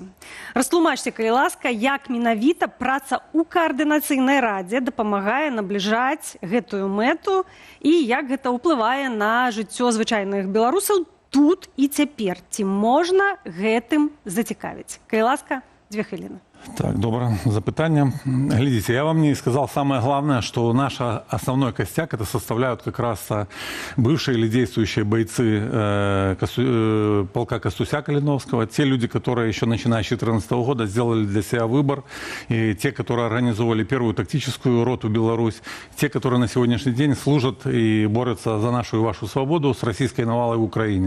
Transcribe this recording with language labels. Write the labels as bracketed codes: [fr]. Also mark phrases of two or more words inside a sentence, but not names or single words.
[be] Растлумачце, калі ласка, як менавіта праца ў Координацыйнай радзе дапамагае набліжаць гэтую мэту і як гэта ўплывае на жыццё звычайных беларусаў тут і цяпер. Ці можна гэтым зацікавіць? Калі ласка, 2 хвіліны. [ru] Так, доброе запытание. Глядите, я вам не сказал самое главное, что наш основной костяк это составляют как раз бывшие или действующие бойцы полка Костуся Калиновского, те люди, которые еще начиная с 2014 года сделали для себя выбор, и те, которые организовали первую тактическую роту Беларусь, те, которые на сегодняшний день служат и борются за нашу и вашу свободу с российской навалой в Украине.